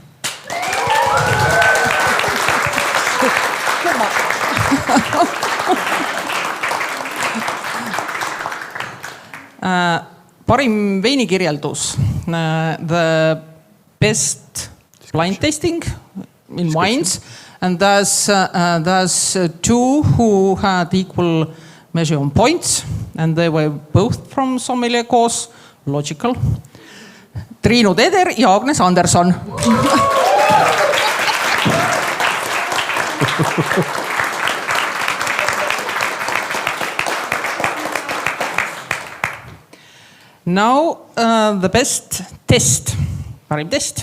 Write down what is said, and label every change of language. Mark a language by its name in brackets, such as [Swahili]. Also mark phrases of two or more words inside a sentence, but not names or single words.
[Estonian] Parim veinikirjeldus, [English] the best blind tasting in wines, and there's 2 who had equal measure on points, and they were both from Sommeljee koos, logical. [Estonian] Triinu Teder ja Agnes Anderson. [English] Now the best test, [Estonian] Parim test.